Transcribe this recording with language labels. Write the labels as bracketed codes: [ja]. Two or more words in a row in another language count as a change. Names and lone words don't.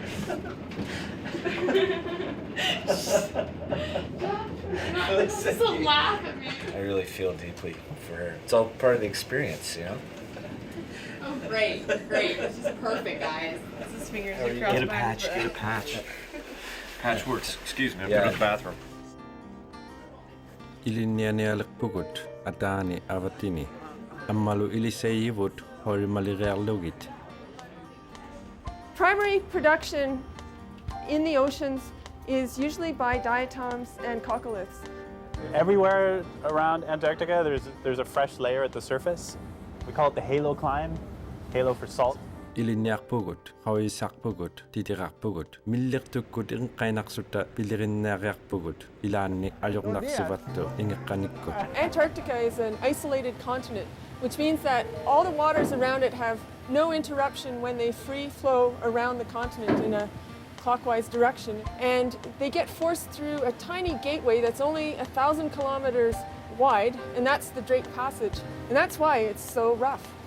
[en] Listen, laugh at me. I really feel deeply for her. It's all part of the experience, you know? Oh, great, great. This is perfect, guys. This is fingers across. Get a patch, get a patch. Patch works. Excuse me, I'm Yeah. going to the bathroom. [iu] Ilinniartiujut atani avatini. Ammalu ilisejivut horimaliriarlugit. [en] Primary production in the oceans is usually by diatoms and coccoliths. Everywhere around Antarctica, there's a fresh layer at the surface. We call it the halo climb, halo for salt. [iu] Ilinniarpugut, hauisarpugut, titiqarpugut, millirtukkut inqainaqsutta pilirinnaariarpugut, ilaanni ajornarsivattu ingiranirivaktangit. [en] Antarctica is an isolated continent, which means that all the waters around it have no interruption when they free flow around the continent in a clockwise direction, and they get forced through a tiny gateway that's only 1,000 kilometers wide, and that's the Drake Passage, and that's why it's so rough.